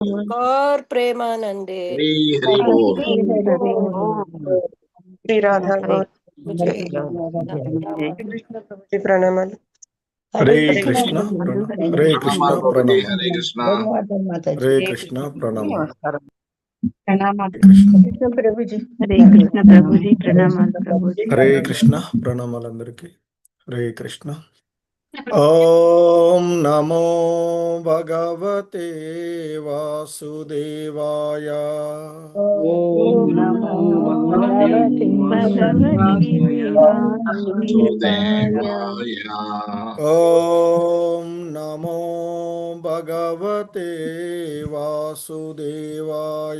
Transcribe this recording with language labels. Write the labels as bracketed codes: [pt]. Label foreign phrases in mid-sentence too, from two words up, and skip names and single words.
[hi] और प्रेमानंदे हरि हरि बोल। [te] శ్రీ రాధా గౌర్ जय కృష్ణ ప్రభుజీ ప్రణామాలు. హరే కృష్ణ హరే కృష్ణ ప్రభుజీ ప్రణామం. హరే కృష్ణ. హరే కృష్ణ ప్రణామం. నమస్కారం. కృష్ణ కృష్ణ ప్రభుజీ. హరే కృష్ణ ప్రభుజీ ప్రణామాలు ప్రభుజీ. హరే కృష్ణ ప్రణామాలందరికీ. హరే కృష్ణ. [sa] ఓం నమో భగవతే వాసుదేవాయ. ఓం నమో భగవతే వాసుదేవాయ. ఓం నమో భగవతే వాసుదేవాయ.